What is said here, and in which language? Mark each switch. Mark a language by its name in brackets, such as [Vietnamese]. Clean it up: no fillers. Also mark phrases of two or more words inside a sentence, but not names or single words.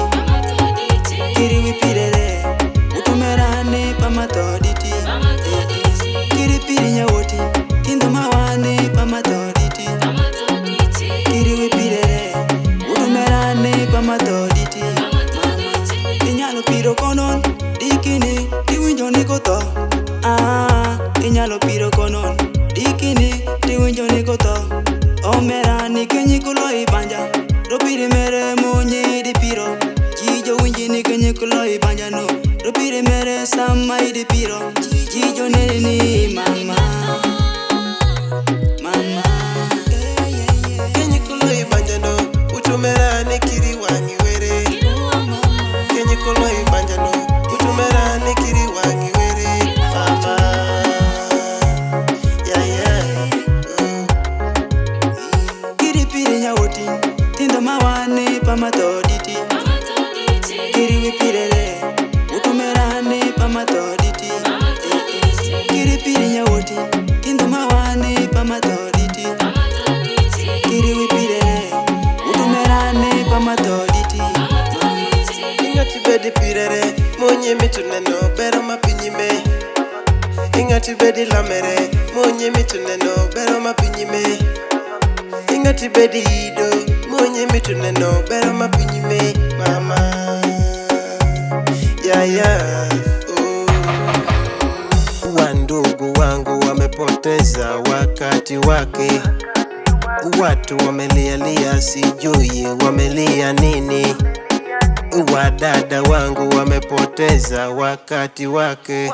[Acoli] Kiri wipirere, utumerane pamatoditi. Kiri Piri Nyawotini, tindo mawani pamatoditi. Kiri wipirere, utumerane pamatoditi. Inyalo piro konon, dikini, tiwinjo ni koto. Inyalo piro konon, dikini, tiwinjo ni koto. Omerani kenyi kulo ibanja, ropiri mere monyi di piro. Jijo winji ni kenyi kulo ibanja no, ropiri mere sama di piro. Jijo nene ni mama, mama. Kenyi kulo ibanja no, utumerani kiri wangi were. Kenyi kulo ibanja no, utumerani kiri wangi were. Mama, Kiri Piri Nyawotini, tindo mawani pamatoditi. Kiri wipirere, utumerane pamatoditi. Kiri Piri Nyawotini, tindo mawani pamatoditi. Kiri wipirere, utumerane pamatoditi. ingati bedi pirere, monye mituneno, bero mapinyime. Ingati bedi lamere, monye mituneno, bero mapinyime. Ingati bedi ido, monye mituneno, bero mapinyime. [Swahili] Mama, Wandugu wangu wamepoteza wakati wake. Watu wamelialia, sijui wamelia nini. Wadada wangu wamepoteza wakati wake.